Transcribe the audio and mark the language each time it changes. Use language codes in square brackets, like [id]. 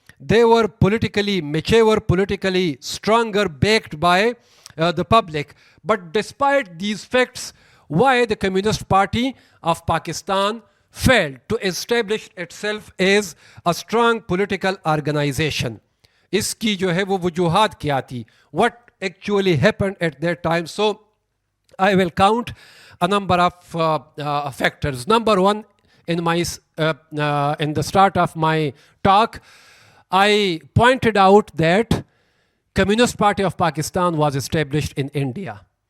[en] They were politically mature, politically stronger, backed by the public. But despite these facts, why the Communist Party of Pakistan failed to establish itself as a strong political organization? [hi] इसकी जो है वो वजूहात क्या थी? [en] What actually happened at that time? So I will count a number of factors. Number one, in the start of my talk, I pointed out that Communist Party of Pakistan was established in India.